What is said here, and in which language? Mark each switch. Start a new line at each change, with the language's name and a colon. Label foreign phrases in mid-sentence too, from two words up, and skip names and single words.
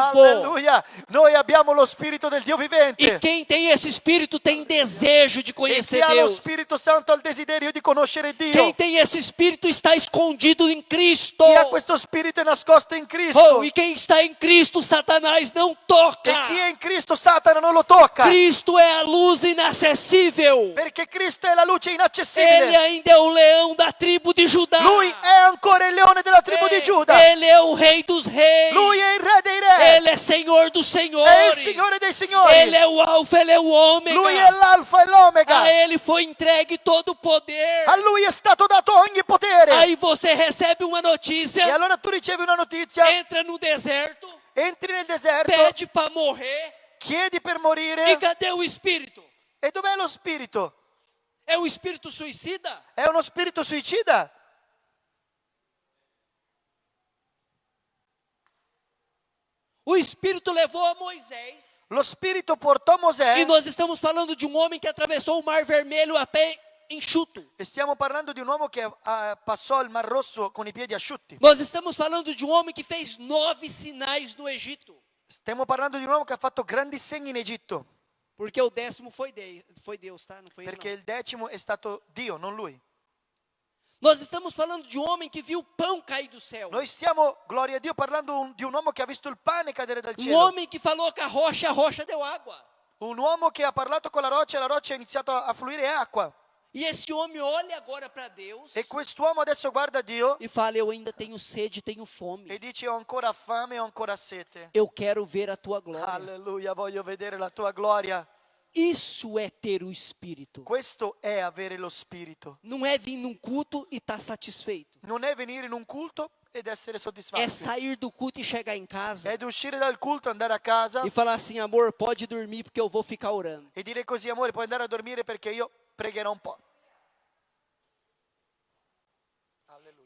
Italian: Alleluia! Noi abbiamo lo Spirito del Dio
Portuguese: E
Italian: vivente.
Portuguese: quem tem esse Espírito tem desejo de
Italian: E chi
Portuguese: conhecer
Italian: ha lo
Portuguese: Deus.
Italian: Spirito Santo ha il desiderio di conoscere Dio.
Portuguese: Quem tem esse Espírito está escondido em Cristo.
Italian: Chi ha questo Spirito è nascosto in Cristo.
Portuguese: Oh, e quem está em Cristo, Satanás não toca.
Italian: E chi è in Cristo, Satana non lo tocca.
Portuguese: Cristo é a luz inacessível.
Italian: Perché Cristo è la luce
Portuguese: Ele
Italian: inaccessibile.
Portuguese: ainda é o leão da tribo de Judá.
Italian: Lui è ancora il leone della tribù di Giuda.
Portuguese: Ele é o rei dos reis.
Italian: Lui è il re dei re.
Portuguese: Ele é Senhor dos
Italian: È il
Portuguese: senhores.
Italian: Signore dei signori.
Portuguese: Ele é o alfa, ele é o ômega.
Italian: Lui è l'alfa e l'omega.
Portuguese: A ele foi entregue todo o poder.
Italian: A lui è stato dato ogni potere.
Portuguese: Aí você recebe uma
Italian: E
Portuguese: notícia,
Italian: allora tu ricevi una notizia,
Portuguese: entra no deserto,
Italian: entri nel deserto,
Portuguese: pede para morrer.
Italian: chiedi per
Portuguese: E
Italian: morire.
Portuguese: cadê o espírito?
Italian: E dov'è lo spirito?
Portuguese: É o espírito suicida?
Italian: È uno spirito suicida?
Portuguese: O espírito levou a Moisés.
Italian: Lo spirito portò Mosè.
Portuguese: E nós estamos falando de um homem que atravessou o Mar Vermelho a pé enxuto.
Italian: E stiamo parlando di un uomo che passò il Mar Rosso con i piedi asciutti.
Portuguese: Nós estamos falando de um homem que fez 9 sinais no Egito.
Italian: Stiamo parlando di un uomo che ha fatto grandi segni in Egitto.
Portuguese: Porque o 10º foi Deus, tá? Não foi ele,
Italian: Perché
Portuguese: não.
Italian: il 10° è stato Dio, non lui.
Portuguese: Nós estamos falando de um homem que viu o pão cair do céu.
Italian: Noi stiamo, gloria a Dio, parlando di un uomo che ha visto il pane cadere dal
Portuguese: Um
Italian: cielo.
Portuguese: homem que falou com a rocha deu água.
Italian: Un uomo che ha parlato con la roccia e la roccia ha iniziato a fluire acqua.
Portuguese: E esse homem olha agora para Deus
Italian: E quest'uomo adesso guarda Dio
Portuguese: e fala: eu ainda tenho sede, tenho fome.
Italian: e dice: ho ancora fame, ho ancora sete.
Portuguese: Eu quero ver a tua glória.
Italian: Alleluia, voglio vedere la tua gloria.
Portuguese: Isso é ter o Espírito.
Italian: Questo è avere lo spirito.
Portuguese: Não é vir num culto e estar satisfeito.
Italian: Non è venire in un culto ed essere
Portuguese: É
Italian: soddisfatti.
Portuguese: sair do culto e chegar em casa
Italian: È di uscire dal culto, andare a casa
Portuguese: e falar assim: amor, pode dormir porque eu vou ficar orando.
Italian: e dire così: amore, puoi andare a dormire perché io pregherò un po'.
Portuguese: Alleluia.